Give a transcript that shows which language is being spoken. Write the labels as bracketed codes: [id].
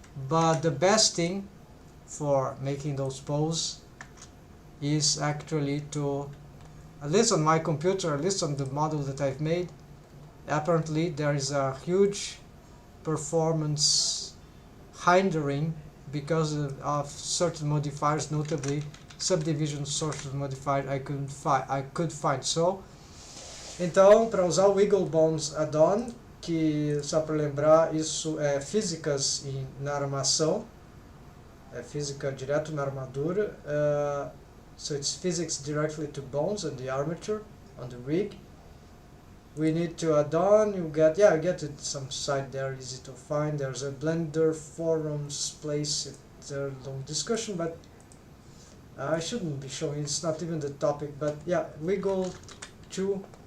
[en] But the best thing for making those poses is actually to, at least on my computer, at least on the model that I've made, apparently there is a huge performance hindering because of certain modifiers, notably subdivision source modifier I could find. [pt] So, então, para usar o Wiggle Bones add-on, que só para lembrar, isso é físicas na armação, é física direto na armadura. [en] So it's physics directly to bones and the armature on the rig. We need to add on, you get it some site there, easy to find. There's a Blender forums place, it's a long discussion, but I shouldn't be showing, it's not even the topic, but yeah, Wiggle 2.